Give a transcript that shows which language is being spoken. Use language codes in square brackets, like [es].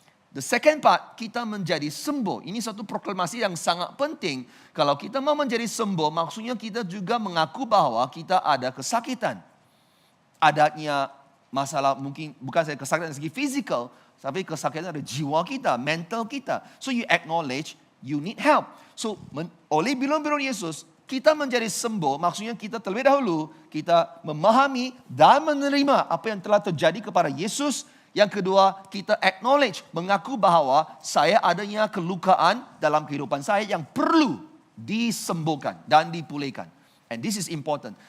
[en] The second part, [ms] kita menjadi sembuh. Ini satu proklamasi yang sangat penting. Kalau kita mau menjadi sembuh, maksudnya kita juga mengaku bahwa kita ada kesakitan. Adanya masalah mungkin bukan saja kesakitan dari segi fisikal, tapi kesakitan dari jiwa kita, mental kita. [en] So you acknowledge you need help. [ms] So oleh bilur-bilur Yesus, kita menjadi sembuh. Maksudnya kita terlebih dahulu, kita memahami dan menerima apa yang telah terjadi kepada Yesus. Yang kedua, kita acknowledge, mengaku bahwa saya adanya kelukaan dalam kehidupan saya yang perlu disembuhkan dan dipulihkan. [en] And this is important.